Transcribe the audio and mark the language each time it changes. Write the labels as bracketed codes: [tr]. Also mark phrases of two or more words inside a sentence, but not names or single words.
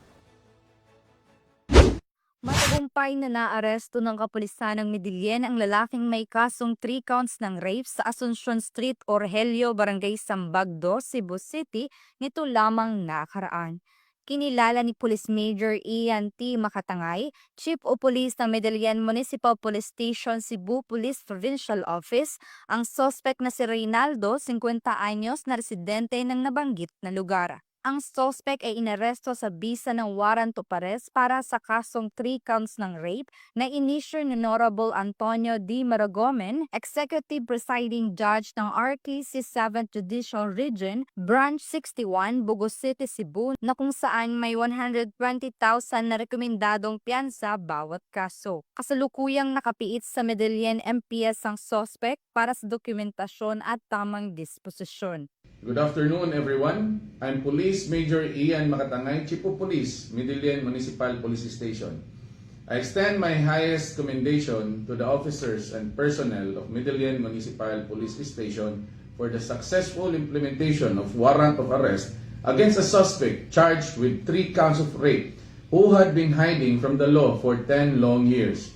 [tl] Matagumpay na naaresto ng kapulisan ng Medellin ang lalaking may kasong 3 counts ng rape sa Asuncion Street, Orgelio, Barangay Sambagdo, Cebu City nito lamang nakaraan. Kinilala ni Police Major Ian T. Makatangay, Chief of Police ng Medellin Municipal Police Station, Cebu Police Provincial Office, ang suspect na si Reynaldo, 50 anyos, na residente ng nabanggit na lugar. Ang suspect ay inaresto sa bisa ng [en] warrant of arrest [tl] para sa kasong 3 counts ng rape na inisyu ni Honorable Antonio D. Maragomen, Executive Presiding Judge ng RKC 7th Judicial Region, Branch 61, Bugos City, Cebu, na kung saan may 120,000 na rekomendadong piyansa bawat kaso. Kasalukuyang nakapiit sa Medellin MPS ang suspect para sa dokumentasyon at tamang disposisyon. [en] Good afternoon, everyone. I'm Police Major Ian Makatangay, Chief of Police, Medellin Municipal Police Station. I extend my highest commendation to the officers and personnel of Medellin Municipal Police Station for the successful implementation of warrant of arrest against a suspect charged with 3 counts of rape who had been hiding from the law for 10 long years.